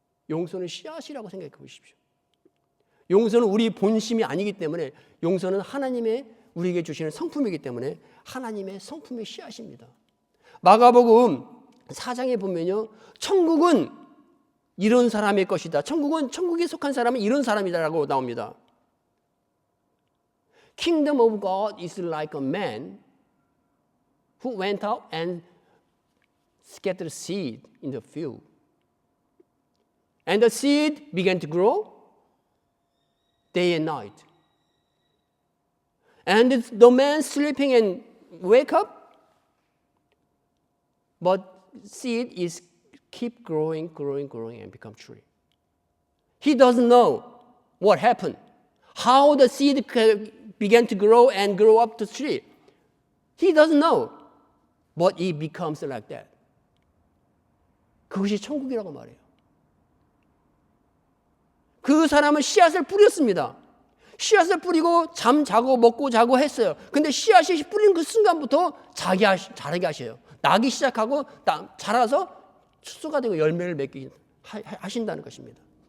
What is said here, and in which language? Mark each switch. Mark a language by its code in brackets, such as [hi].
[ko] 용서는 씨앗이라고 생각해 보십시오. 용서는 우리 본심이 아니기 때문에 용서는 하나님의 우리에게 주시는 성품이기 때문에 하나님의 성품의 씨앗입니다. 마가복음 4장에 보면요, 천국은 이런 사람의 것이다. 천국에 속한 사람은 이런 사람이다라고 나옵니다. [en] Kingdom of God is like a man who went out and scattered seed in the field. And the seed began to grow day and night. And the man sleeping and wake up, but seed is keep growing and become tree. He doesn't know what happened, how the seed began to grow and grow up to tree. He doesn't know, but it becomes like that. [ko] 그것이 천국이라고 말해요. 그 사람은 씨앗을 뿌렸습니다. 씨앗을 뿌리고 자고 먹고 자고 했어요. 근데 씨앗이 뿌린 그 순간부터 자라게 하셔요. 나기 시작하고 자라서 추수가 되고 열매를 맺기 하신다는 것입니다.